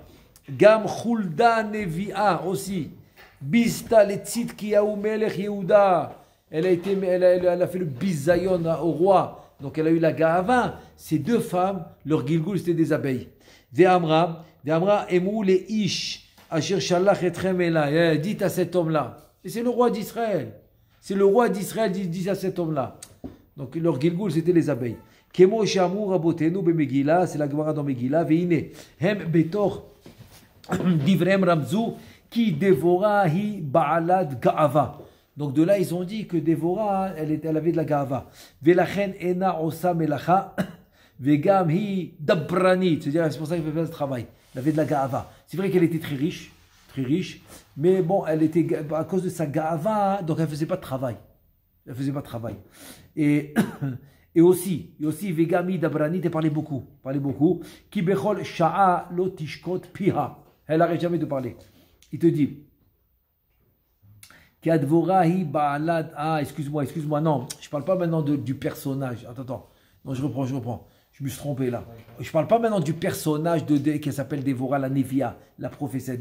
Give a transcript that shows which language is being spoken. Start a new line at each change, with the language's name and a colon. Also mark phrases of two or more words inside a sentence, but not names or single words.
Hebrew: גם חולדה נביאה aussi. ביזתה לצדקיהו מלך יהודה.
French: Elle a fait le bisayon au roi. Donc elle a eu la ga'ava. Ces deux femmes, leur gilgul, c'était des abeilles.
Hebrew: ותאמר אמרו לאיש. אשר שלח אתכם אלי.
French: Dites à cet homme-là. Et c'est le roi d'Israël. C'est le roi d'Israël qui dit à cet homme-là. Donc leur gilgul, c'était les abeilles.
Hebrew: כמו שאמרו רבותינו במגילה.
French: C'est la Gemara dans Megillah.
Hebrew: Ve'ine. הם בתור דברים רמזו. כי דבורה היא בעלת גאווה.
French: Donc de là, ils ont dit que Dévora, elle avait de la ga'ava.
Hebrew: ולכן אינה עושה מלאכה, וגם היא דברנית.
French: C'est pour ça qu'il fait ce travail. Elle avait de la ga'ava. C'est vrai qu'elle était très riche, mais bon, elle était, à cause de sa ga'ava, donc elle ne faisait pas de travail. Et aussi,
Hebrew: וגם היא דברנית,
French: elle parlait beaucoup.
Hebrew: כי בכל שעה לא תשקוט פיה.
French: Elle n'arrête jamais de parler. Il te dit, excuse-moi, non, je ne parle pas maintenant du personnage. Attends, non, je reprends. Je me suis trompé là. Je ne parle pas maintenant du personnage qui s'appelle Dévora la Nevia, la prophétesse.